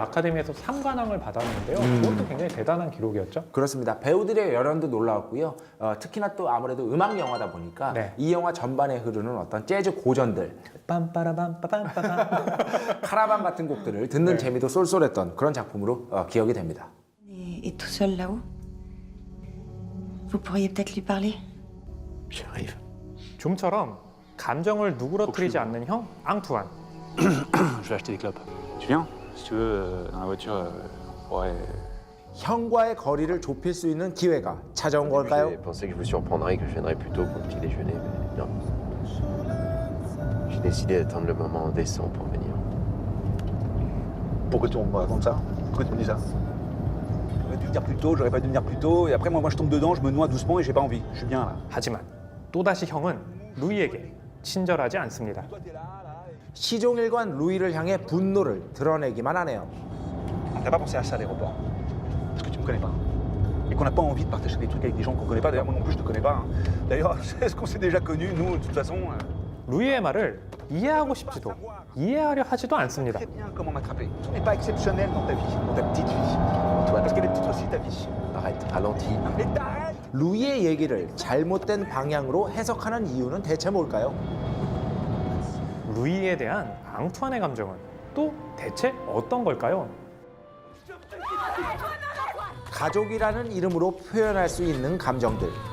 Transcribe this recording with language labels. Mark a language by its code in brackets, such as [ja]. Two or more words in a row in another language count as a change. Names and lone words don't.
[ko] 아카데미에서 상관왕을 받았는데요. 그것도 굉장히 대단한 기록이었죠. 그렇습니다. 배우들의 열연도 놀라웠고요. 특히나 또 아무래도 음악 영화다 보니까 네. 이 영화 전반에 흐르는 어떤 재즈 고전들, 빰빠라밤빠밤빠밤. 카라반 같은 곡들을 듣는 네. 재미도 쏠쏠했던 그런 작품으로 기억이 됩니다. [fr] Et tout seul là-haut? Vous pourriez peut-être lui parler? J'arrive. [ko] 좀처럼 감정을 누그러뜨리지 않는 형 앙투안. [fr] Je vais acheter des clopes. Tu viens? Si tu veux, dans la voiture, ouais. [ko] 형과의 거리를 좁힐 수 있는 기회가 찾아온 걸까요? [fr] J'ai pensé que je vous surprendrais et que je viendrais plus tôt pour le petit déjeuner, mais non. J'ai décidé d'attendre le moment décent pour venir. Pourquoi tu me racontes ça? Pourquoi tu me dis ça? J'aurais dû venir plus tôt, j'aurais pas dû venir plus tôt, et après moi je tombe dedans, je me noie doucement et j'ai pas envie. Je suis bien là. [ko] 하지만 또다시 형은 루이에게 친절하지 않습니다. 시종일관 루이를 향해 분노를 드러내기만 하네요. [fr] T'as pas pensé à ça à l'aéroport? Parce que tu me connais pas. Et qu'on n'a pas envie de partager des trucs avec des gens qu'on connaît pas. D'ailleurs, moi non plus, je te connais pas. D'ailleurs, est-ce qu'on s'est déjà connus, nous, de toute façon? [ko] 루이의 말을 이해하고 싶지도 이해하려 하지도 않습니다. [fr] Très bien comment m'attraper. Tu n'es pas exceptionnel dans ta vie, dans ta petite vie. Antoine, parce qu'elle est petite aussi, ta vie. Arrête, ralentis. Mais t'arrêtes! [ko] 루이의 얘기를 잘못된 방향으로 해석하는 이유는 대체 뭘까요? 루이에 대한 앙투안의 감정은 또 대체 어떤 걸까요? 가족이라는 이름으로 표현할 수 있는 감정들.